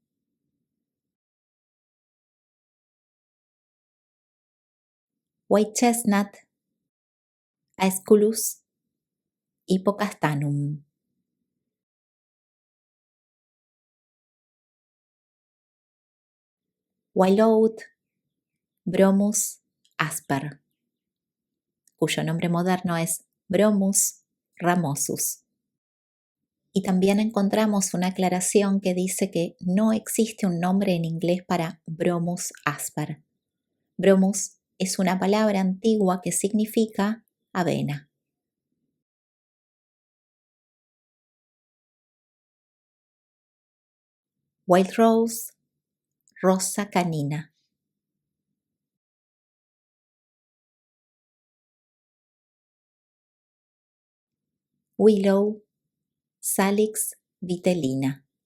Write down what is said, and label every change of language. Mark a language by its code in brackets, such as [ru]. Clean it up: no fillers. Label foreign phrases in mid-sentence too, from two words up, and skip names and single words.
[en] White chestnut, Aesculus hippocastanum. Wild oat, Bromus asper, [es] cuyo nombre moderno es Bromus ramosus. Y también encontramos una aclaración que dice que no existe un nombre en inglés para Bromus asper. Bromus es una palabra antigua que significa avena. [en] White rose, Rosa canina. Willow, Salix vitellina.